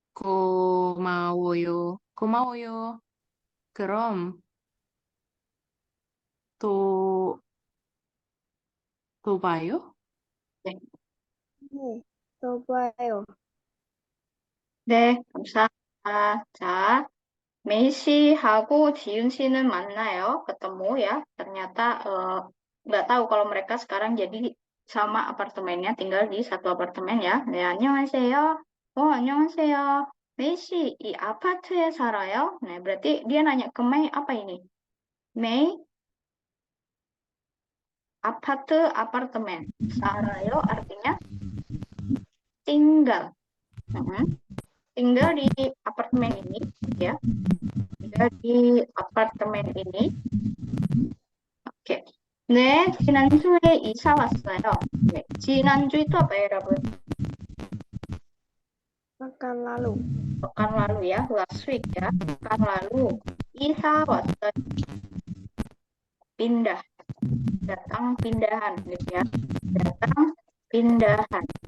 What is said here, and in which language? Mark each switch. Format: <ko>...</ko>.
<ko>고마워요. 고마워요. 그럼 또, 또 봐요. 네. 네, 또 봐요. 네, 감사합니다. 자, 메이 씨하고 지윤 씨는 만나요,</ko> <id>ketemu ya. Ternyata nggak tahu kalau mereka sekarang jadi sama apartemennya, tinggal di satu apartemen ya.</id> <ko>네, 안녕하세요. 안녕하세요. 메이 씨, 이 아파트에 살아요?</ko> <id>네, berarti dia nanya ke Mei apa ini? Mei, 아파트, apartemen. 살아요 artinya tinggal. Tinggal di apartemen ini, ya. Tinggal di apartemen ini.</id> <ko>오케이. 네, 지난주에 이사 왔어요.</ko> <id>네, 지난주 itu apa ya, 여러분? pekan lalu. Pekan lalu ya, last week ya. Pekan lalu.</id> <ko>이사 왔어요.</ko> <id>Pindah. Datang pindahan, gitu ya. Datang pindahan.</id>